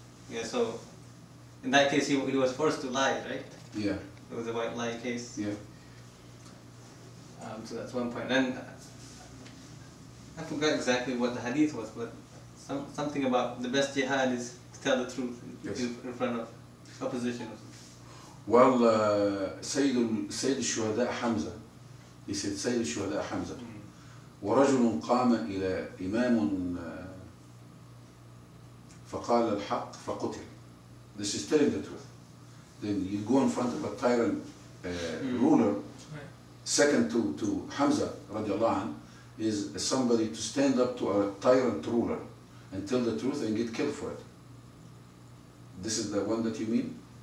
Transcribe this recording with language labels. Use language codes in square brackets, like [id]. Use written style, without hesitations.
[en] Yeah, so in that case he was forced to lie, right? Yeah. It was a white lie case. Yeah. So that's one point. And I forgot exactly what the hadith was, but something about the best jihad is to tell the truth in front of opposition. Well, [ar] سيد الشهداء حمزة. [en] He said [ar] سيد الشهداء حمزة. ورجل قام إلى إمام فقال الحق فقتل. [en] This is telling the truth. Then you go in front of a tyrant ruler. Second to Hamza radiallahu anh, is somebody to stand up to a tyrant ruler and tell the truth and get killed for it. This is the one that you mean?